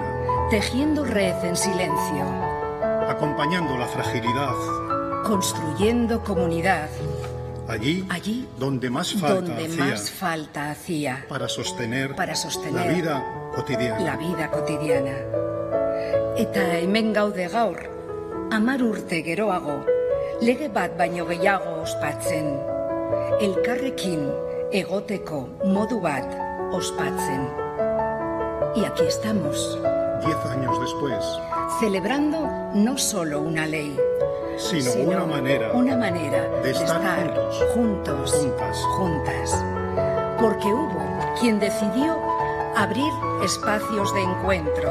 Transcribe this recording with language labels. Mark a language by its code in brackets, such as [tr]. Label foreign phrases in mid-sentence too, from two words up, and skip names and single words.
[es] tejiendo red en silencio, acompañando la fragilidad, construyendo comunidad, allí donde más falta hacía para sostener la vida cotidiana. [eu] Eta hemen gaude gaur, 10 urte geroago, lege bat baino gehiago ospatzen, elkarrekin egoteko modu bat ospatzen. [es] Y aquí estamos. 10 años después, celebrando no solo una ley, sino una manera de estar juntas. Porque hubo quien decidió abrir espacios de encuentro,